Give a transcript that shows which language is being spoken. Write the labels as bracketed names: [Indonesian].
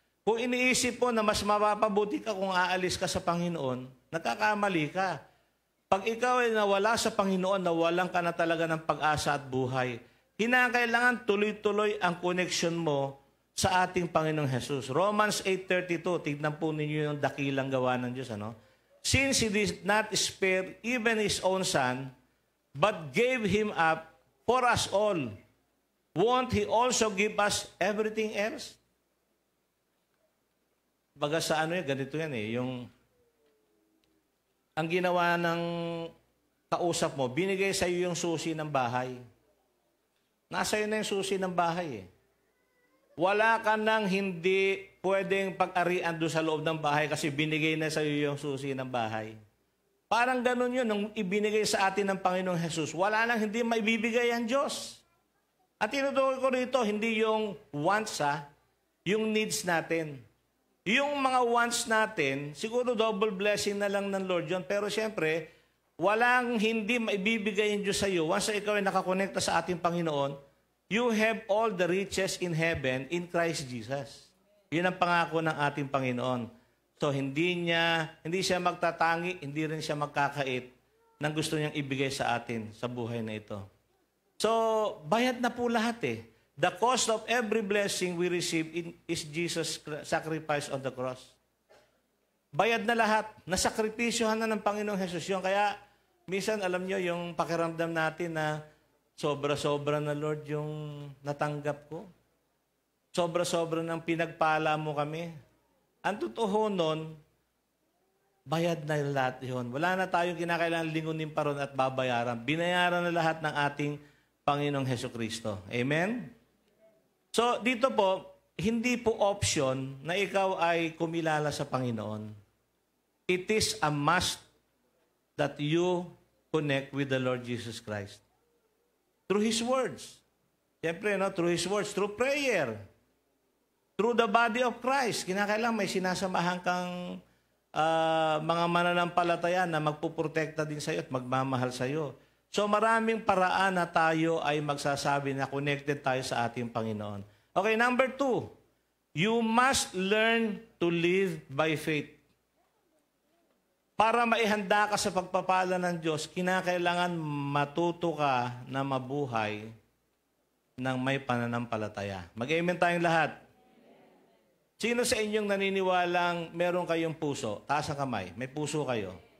[Filipino] Kung iniisip mo na mas mapapabuti ka kung aalis ka sa Panginoon, nagkakamali ka. Pag ikaw ay nawala sa Panginoon, nawalan ka na talaga ng pag-asa at buhay. Kinakailangan tuloy-tuloy ang connection mo sa ating Panginoong Jesus. Romans 8:32, tignan po ninyo yung dakilang gawa ng Diyos. Ano? [English] Since He did not spare even His own Son, but gave Him up for us all, won't He also give us everything else? [Filipino] Baga sa ano yan, ganito yan eh, yung ang ginawa ng kausap mo, binigay sa iyo yung susi ng bahay. Nasa iyo na yung susi ng bahay eh. Wala ka nang hindi pwedeng pag-arian doon sa loob ng bahay kasi binigay na sa iyo yung susi ng bahay. Parang ganun yun, nung ibinigay sa atin ng Panginoong Jesus, wala nang hindi maibibigay ang Diyos. At tinutukoy ko rito, hindi yung wants yung needs natin. Yung mga wants natin, siguro double blessing na lang ng Lord yun. Pero siyempre, walang hindi maibibigay yung Diyos sa iyo. [English] Once [Filipino] ikaw ay nakakonekta sa ating Panginoon, [English] you have all the riches in heaven in Christ Jesus. [Filipino] Yun ang pangako ng ating Panginoon. So, hindi siya magtatangi, hindi rin siya magkakait ng gusto niyang ibigay sa atin sa buhay na ito. So, bayad na po lahat eh. [English] The cost of every blessing we receive is Jesus' sacrifice on the cross. [Filipino] Bayad na lahat. Nasakripisyohan na ng Panginoong Jesus yun. Kaya, minsan, alam nyo, yung pakiramdam natin na sobra-sobra na, Lord, yung natanggap ko. Sobra-sobra ng pinagpala mo kami. Ang totoo nun, bayad na lahat yun. Wala na tayong kinakailangan lingunin pa ron at babayaran. Binayaran na lahat ng ating Panginoong Hesukristo. Amen? So, dito po, hindi po option na ikaw ay kumilala sa Panginoon. [English] It is a must that you connect with the Lord Jesus Christ. Through His words. [Filipino] Siyempre, no? [English] Through His words, through prayer. Through the body of Christ. [Filipino] Kinakailangan may sinasamahan kang mga mananampalataya na magpuprotekta din sa iyo at magmamahal sa iyo. So maraming paraan na tayo ay magsasabi na connected tayo sa ating Panginoon. [English] Okay, number 2. You must learn to live by faith. [Filipino] Para maihanda ka sa pagpapala ng Diyos, kinakailangan matuto ka na mabuhay ng may pananampalataya. Mag-amen tayong lahat. Sino sa inyong naniniwalang meron kayong puso? Taas ang kamay. May puso kayo.